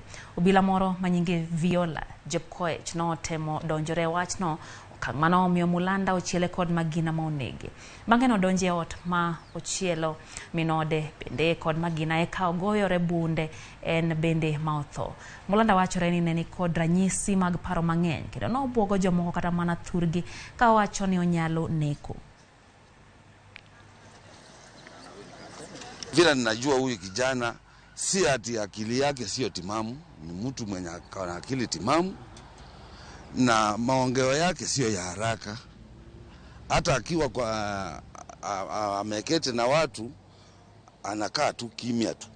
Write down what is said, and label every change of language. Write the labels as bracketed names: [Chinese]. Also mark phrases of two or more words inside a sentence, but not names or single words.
[Luo (Kenya and Tanzania)] Obila moro manyinge Viola Jepkoech no temo donjore wachno okang' mano omiyo Mulanda ochiele kod magina ma onege. Bang'e no donje ot ma ochielo minode bende kod magina eka ogoyore bunde en bende ma otho. Mulanda wachore ni neni kod ranyisi mag paro mang'eny kendo no obwogo jomoko kata mana thurgi ka wacho ni onyalo neko. [Swahili] Vile ninajua huyu kijana si ati akili yake sio timamu, ni mtu mwenye ana akili timamu na maongeo yake sio ya haraka. Hata akiwa kwa ameketi na watu anakaa tu kimya tu.